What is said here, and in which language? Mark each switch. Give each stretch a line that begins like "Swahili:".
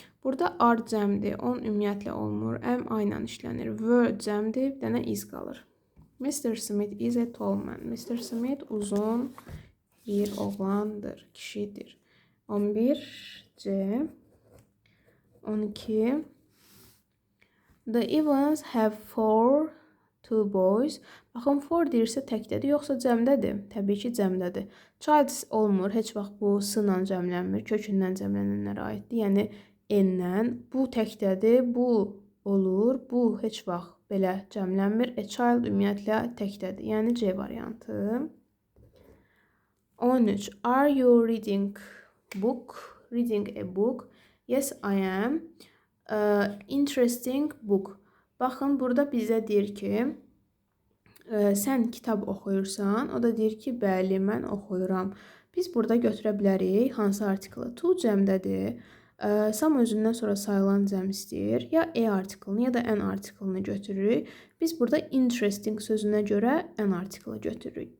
Azerbaijani: Burada are cəmdir, on ümumiyyətlə olmur. Am ayla işlənir. Were cəmdir, bir dənə is qalır.
English: Mr. Smith is a tall man. Mr.
Azerbaijani: Smith uzun bir oğlandır, kişidir. 11C. 12.
English: The Evans have two boys.
Azerbaijani: Baxın, four deyirsə təkdədir, yoxsa cəmdədir? Təbii ki, cəmdədir. Childs olmur, heç vaxt bu s-la cəmlənmir, kökündən cəmlənənlərə aiddir. Yəni, n-lə. Bu təkdədir, bu olur, bu heç vaxt belə cəmlənmir. A child ümumiyyətlə təkdədir. Yəni C variantı. 13.
English: Are you reading book? Reading a book. Yes, I am. Interesting book.
Azerbaijani: Baxın, burada bizə deyir ki, sən kitab oxuyursan. O da deyir ki, bəli, mən oxuyuram. Biz burada götürə bilərik hansı artiklı? To cəmdədir. Some özündən sonra sayılan cəm istəyir. Ya a artiklını, ya da an artiklını götürürük. Biz burada interesting sözünə görə an artiklını götürürük.